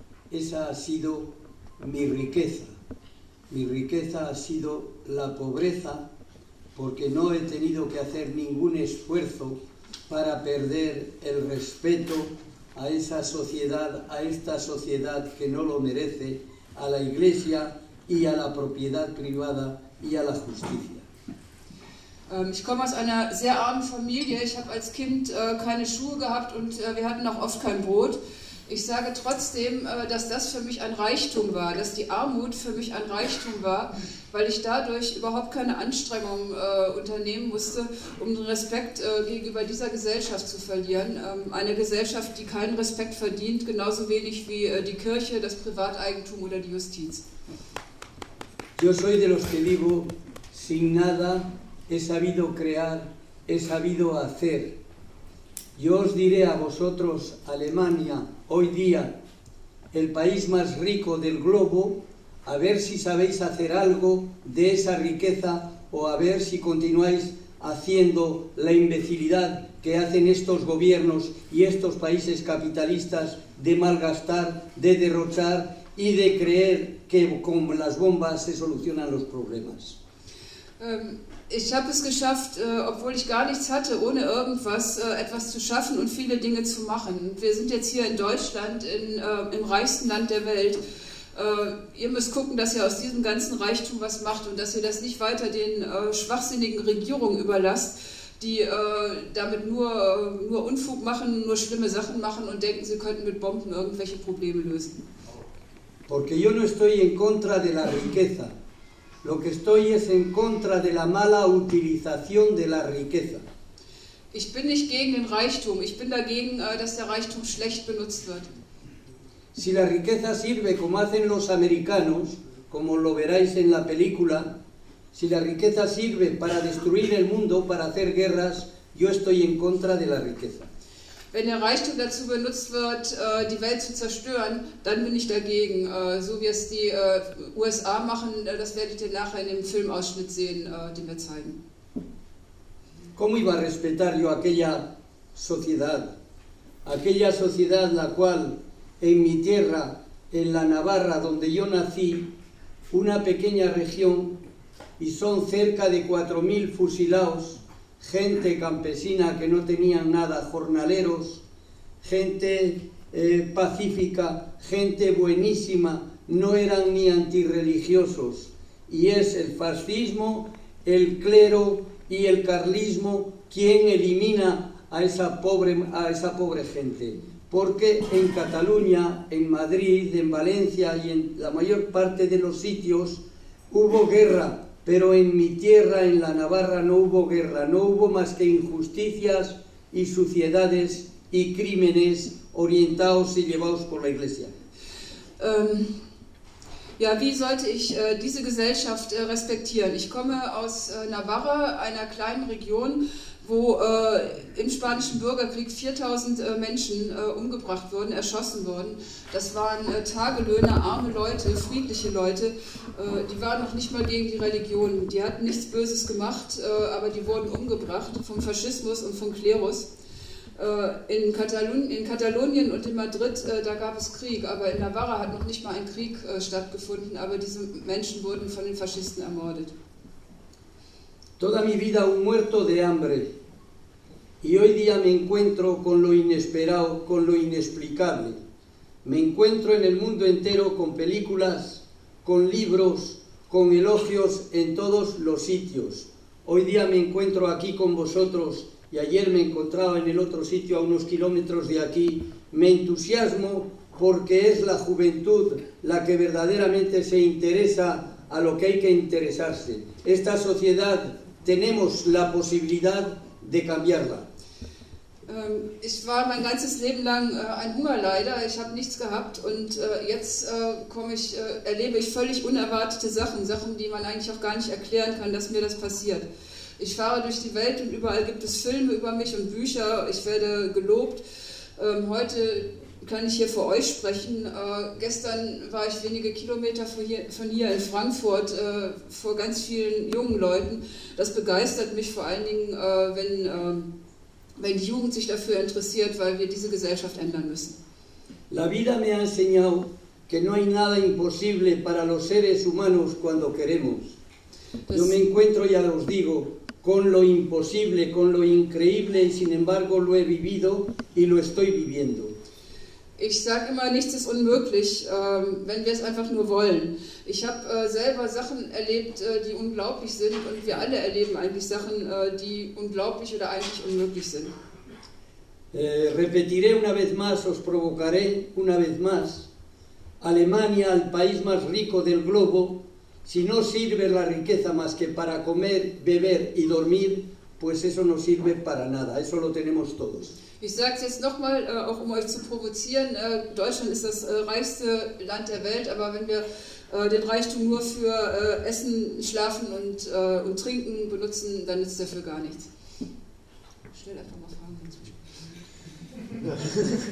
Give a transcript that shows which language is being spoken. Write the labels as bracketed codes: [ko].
[es] Esa ha sido mi riqueza. Mi riqueza ha sido la pobreza, porque no he tenido que hacer ningún esfuerzo para perder el respeto a esa sociedad, a esta sociedad que no lo merece, a la Iglesia y a la propiedad privada y a la justicia. [de] Ich komme aus einer sehr armen Familie. Ich habe als Kind keine Schuhe gehabt und wir hatten auch oft kein Brot. Ich sage trotzdem, dass das für mich ein Reichtum war, dass die Armut für mich ein Reichtum war, weil ich dadurch überhaupt keine Anstrengungen unternehmen musste, um den Respekt gegenüber dieser Gesellschaft zu verlieren. Eine Gesellschaft, die keinen Respekt verdient, genauso wenig wie die Kirche, das Privateigentum oder die Justiz. [es] Yo soy de los que digo, sin nada he sabido crear, he sabido hacer. Yo os diré a vosotros, Alemania, hoy día, el país más rico del globo, a ver si sabéis hacer algo de esa riqueza o a ver si continuáis haciendo la imbecilidad que hacen estos gobiernos y estos países capitalistas de malgastar, de derrochar y de creer que con las bombas se solucionan los problemas. [de] Ich habe es geschafft, obwohl ich gar nichts hatte, ohne irgendwas etwas zu schaffen und viele Dinge zu machen. Wir sind jetzt hier in Deutschland, im reichsten Land der Welt. Ihr müsst gucken, dass ihr aus diesem ganzen Reichtum was macht und dass ihr das nicht weiter den schwachsinnigen Regierungen überlasst, die damit nur Unfug machen, nur schlimme Sachen machen und denken, sie könnten mit Bomben irgendwelche Probleme lösen. [es] Porque yo no estoy en contra de la riqueza. Lo que estoy es en contra de la mala utilización de la riqueza. [de] Ich bin nicht gegen den Reichtum, ich bin dagegen, dass der Reichtum schlecht benutzt wird. [es] Si la riqueza sirve como hacen los americanos, como lo veráis en la película, si la riqueza sirve para destruir el mundo, para hacer guerras, yo estoy en contra de la riqueza. [de] Wenn der Reichtum dazu benutzt wird, die Welt zu zerstören, dann bin ich dagegen. So wie es die USA machen, das werdet ihr nachher in dem Filmausschnitt sehen, den wir zeigen. [es] ¿Cómo iba a respetar yo aquella sociedad? Aquella sociedad, la cual en mi tierra, en la Navarra, donde yo nací, una pequeña región, y son cerca de 4.000 fusilados, gente campesina que no tenían nada, jornaleros, gente pacífica, gente buenísima, no eran ni antirreligiosos. Y es el fascismo, el clero y el carlismo quien elimina a esa pobre gente. Porque en Cataluña, en Madrid, en Valencia y en la mayor parte de los sitios hubo guerra, pero en mi tierra, en la Navarra, no hubo guerra, no hubo más que injusticias y suciedades y crímenes orientados y llevados por la Iglesia. [de] Ja, wie sollte ich diese Gesellschaft respektieren? Ich komme aus Navarra, einer kleinen Region, wo im spanischen Bürgerkrieg 4000 Menschen umgebracht wurden, erschossen wurden. Das waren Tagelöhner, arme Leute, friedliche Leute. Die waren noch nicht mal gegen die Religion. Die hatten nichts Böses gemacht, aber die wurden umgebracht vom Faschismus und vom Klerus. In Katalonien und in Madrid, da gab es Krieg, aber in Navarra hat noch nicht mal ein Krieg stattgefunden, aber diese Menschen wurden von den Faschisten ermordet. [es] Toda mi vida un muerto de hambre, y hoy día me encuentro con lo inesperado, con lo inexplicable. Me encuentro en el mundo entero con películas, con libros, con elogios en todos los sitios. Hoy día me encuentro aquí con vosotros, y ayer me encontraba en el otro sitio a unos kilómetros de aquí. Me entusiasmo porque es la juventud la que verdaderamente se interesa a lo que hay que interesarse. Esta sociedad, tenemos la posibilidad de cambiarla. [de] Ich war mein ganzes Leben lang ein Hungerleider, ich habe nichts gehabt und jetzt erlebe ich völlig unerwartete Sachen, Sachen, die man eigentlich auch gar nicht erklären kann, dass mir das passiert. Ich fahre durch die Welt und überall gibt es Filme über mich und Bücher, ich werde gelobt. Heute kann ich hier vor euch sprechen. Gestern war ich wenige Kilometer von hier in Frankfurt vor ganz vielen jungen Leuten. Das begeistert mich vor allen Dingen, wenn die Jugend sich dafür interessiert, weil wir diese Gesellschaft ändern müssen. [es] La vida me ha enseñado que no hay nada imposible para los seres humanos cuando queremos. Yo me encuentro, ya os digo, con lo imposible, con lo increíble, y sin embargo lo he vivido y lo estoy viviendo. [de] Ich sage immer, nichts ist unmöglich, wenn wir es einfach nur wollen. Ich habe selber Sachen erlebt, die unglaublich sind, und wir alle erleben eigentlich Sachen, die unglaublich oder eigentlich unmöglich sind. [es] Repetiré una vez más, os provocaré una vez más. Alemania, el país más rico del globo, si no sirve la riqueza más que para comer, beber y dormir, pues eso no sirve para nada, eso lo tenemos todos. [de] Ich sage es jetzt nochmal, auch um euch zu provozieren, Deutschland ist das reichste Land der Welt, aber wenn wir den Reichtum nur für Essen, Schlafen und Trinken benutzen, dann nützt dafür gar nichts. Stell einfach mal Fragen dazu.